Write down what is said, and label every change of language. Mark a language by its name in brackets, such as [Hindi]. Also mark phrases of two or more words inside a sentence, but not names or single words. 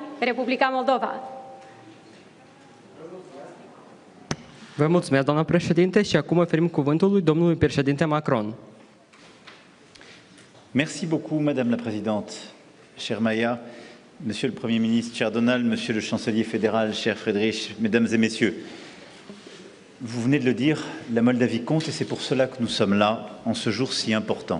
[Romanian] Republica Moldova. Vă mulțumesc, doamna președinte, și acum oferim cuvântul lui domnului președinte Macron. [French] Merci beaucoup, Madame la Présidente, chère Maya, Monsieur le Premier ministre, cher Donald, Monsieur le Chancelier fédéral, cher Friedrich, Mesdames et Messieurs. Vous venez de le dire, la Moldavie compte et c'est pour cela que nous sommes là, en ce jour si important.